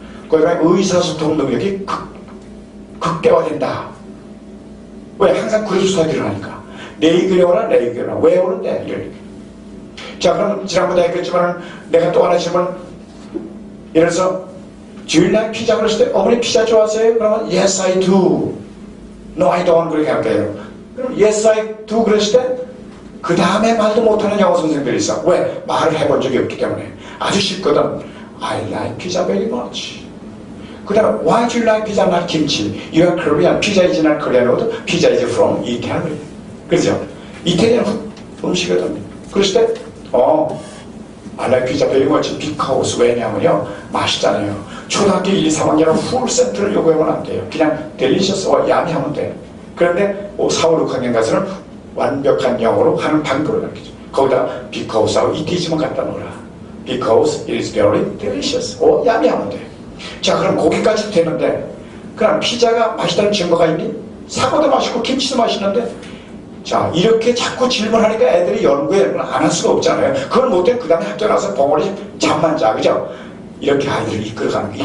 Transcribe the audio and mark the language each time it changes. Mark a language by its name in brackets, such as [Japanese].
[Korean] 그 다음에 의사소통 능력이 극대화된다. 왜? 항상 그룹 스터디를 하니까. 내 의견이 오나 내 의견이 오나. 왜 오는데? 이러니까. 자, 그럼 지난번에 했겠지만 내가 또 하나 질문. 예를 들어서 [English] Do you like 피자 [Korean] 그랬을 때 어머니 피자 좋아하세요? 그러면 [English] Yes I do. No I don't. [Korean] 그렇게 할게요. 그럼 [English] Yes I do [Korean] 그랬을 때 그 다음에 말도 못하는 영어 선생님들이 있어. 왜? 말을 해본 적이 없기 때문에. 아주 쉽거든. [English] I like pizza very much. 그 다음에 why do you like pizza not kimchi? You are Korean. Pizza is not Korean food. Pizza is from Italy. [Korean] 그렇죠? 이태리안 음식이거든. 그랬을 때 [English] I like pizza very much because [Korean] 왜냐하면요 맛있잖아요. 초등학교 1, 3학년은 풀 세트를 요구하면 안 돼요. 그냥 delicious 야미하면 돼. 그런데 4, 5, 6학년 가서는 완벽한 영어로 하는 방법을 가르치죠. 거기다 because하고 it is만 갖다 놓으라. [English] Because it is very delicious. [Korean] 야미하면 돼. 자, 그럼 거기까지 되는데 그럼 피자가 맛있다는 증거가 있니? 사과도 맛있고 김치도 맛있는데 자, 이렇게 자꾸 질문하니까 애들이 연구에 안 할 수가 없잖아요. 그걸 못해 그 다음에 학교 나서 벙어리 잠만 자, 그죠? 이렇게 아이들을 이끌어가는 거.